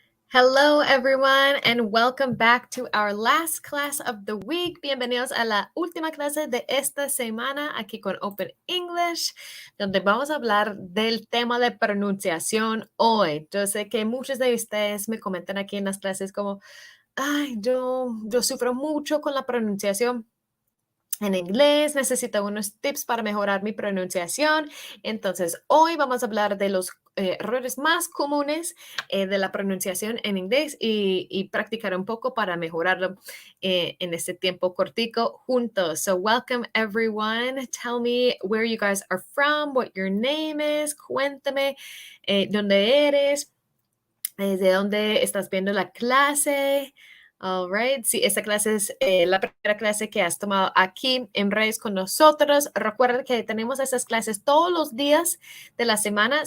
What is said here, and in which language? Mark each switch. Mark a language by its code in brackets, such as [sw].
[en] Hello, everyone, and welcome back to our last class of the week. [es] Bienvenidos a la última clase de esta semana aquí con Open English, donde vamos a hablar del tema de pronunciación hoy. Yo sé que muchos de ustedes me comentan aquí en las clases como, ay, yo sufro mucho con la pronunciación en inglés, necesito unos tips para mejorar mi pronunciación. Entonces, hoy vamos a hablar de los errores más comunes de la pronunciación en inglés y practicar un poco para mejorarlo en este tiempo cortico juntos. [en] So, welcome everyone. Tell me where you guys are from, what your name is. [es] Cuéntame dónde eres, de dónde estás viendo la clase. [en] All right. [es] Sí, esta clase es la primera clase que has tomado aquí en redes con nosotros. Recuerda que tenemos esas clases todos los días de la semana.